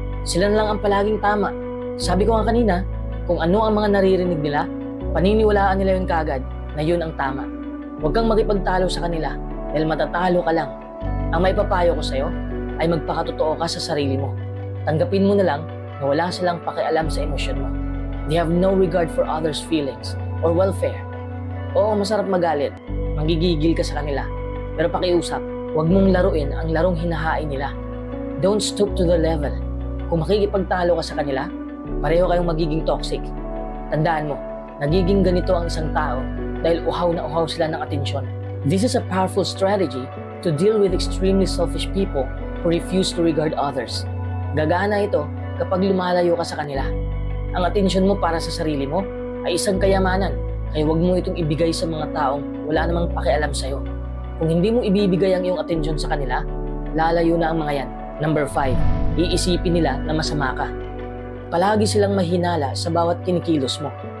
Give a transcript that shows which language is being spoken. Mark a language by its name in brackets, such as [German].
[Filipino] Sila na lang ang palaging tama. Sabi ko nga kanina, kung ano ang mga naririnig nila, paniniwalaan nila yun kaagad na yun ang tama. Huwag kang makipagtalo sa kanila dahil matatalo ka lang. Ang maipapayo ko sa'yo ay magpakatotoo ka sa sarili mo. Tanggapin mo na lang na wala silang pakialam sa emosyon mo. [English] They have no regard for others' feelings or welfare. [Filipino] Oo, masarap magalit. Manggigigil ka sa kanila. Pero pakiusap, huwag mong laruin ang larong hinahain nila. [English] Don't stoop to the level. [Filipino] Kung makikipagtalo ka sa kanila, pareho kayong magiging toxic. Tandaan mo, nagiging ganito ang isang tao dahil uhaw na uhaw sila ng atensyon. [English] This is a powerful strategy to deal with extremely selfish people who refuse to regard others. [Filipino] Gagana ito kapag lumalayo ka sa kanila. Ang atensyon mo para sa sarili mo ay isang kayamanan, kaya huwag mo itong ibigay sa mga taong wala namang pakialam sa'yo. Kung hindi mo ibibigay ang iyong atensyon sa kanila, lalayo na ang mga yan. Number 5, iisipin nila na masama ka. Palagi silang mahinala sa bawat kinikilos mo.